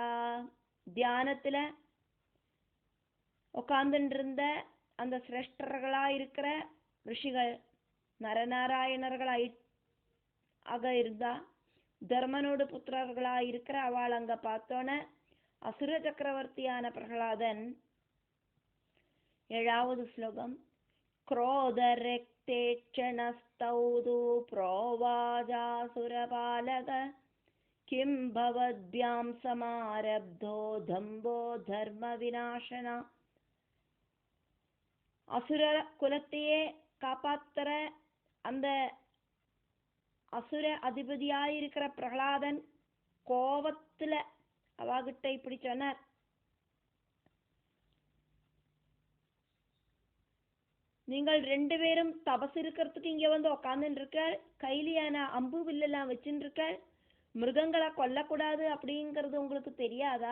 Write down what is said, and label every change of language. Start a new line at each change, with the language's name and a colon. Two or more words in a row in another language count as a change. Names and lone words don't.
Tamil: தியானத்துல உட்கார்ந்துட்டு இருந்த அந்த சிரேஷ்டர்களா இருக்கிற ரிஷிகள் நரநாராயணர்களாய் ஆக இருந்தா தர்மனோட புத்திரர்களா இருக்கிற அவள் அங்க பார்த்தோன அசுர சக்கரவர்த்தியான பிரகலாதன். ஏழாவது ஸ்லோகம்.
Sanskrit: क्रोधरक्तेक्षणस्तौदु प्रोवाजासुरपालक किं भवद्भ्यां समारब्धो दम्भो धर्म विनाशना.
Tamil: அசுர குலத்தையே காப்பாத்துற அந்த அசுர அதிபதியாயிருக்கிற பிரகலாதன் கோபத்துல அவாகிட்ட இப்படி சொன்னார். நீங்கள் 2 பேரும் தபசு இருக்கிறதுக்கு இங்க வந்து உக்காந்துட்டு இருக்க, கைலியான அம்பு வில்லெல்லாம் வச்சுட்டு இருக்க, மிருகங்களை கொல்லக்கூடாது அப்படிங்கிறது உங்களுக்கு தெரியாதா?